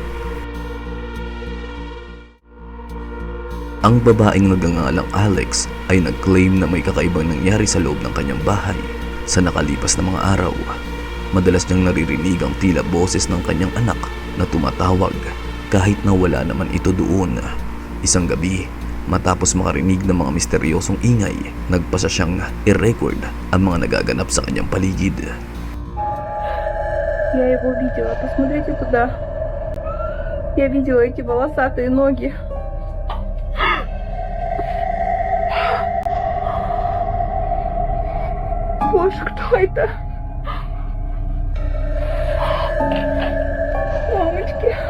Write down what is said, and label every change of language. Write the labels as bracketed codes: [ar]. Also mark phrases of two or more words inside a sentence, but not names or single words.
[tl] Ang babaeng nagngangalang Alex ay nag-claim na may kakaibang nangyari sa loob ng kanyang bahay sa nakalipas na mga araw. Madalas niyang naririnig ang tila boses ng kanyang anak na tumatawag kahit na wala naman ito doon. Isang gabi, matapos makarinig ng mga misteryosong ingay, nagpasa siyang i-record ang mga nagaganap sa kanyang paligid. [ru] Я его видела. Посмотрите туда. Я видела эти волосатые ноги. Боже, кто это? Мамочки.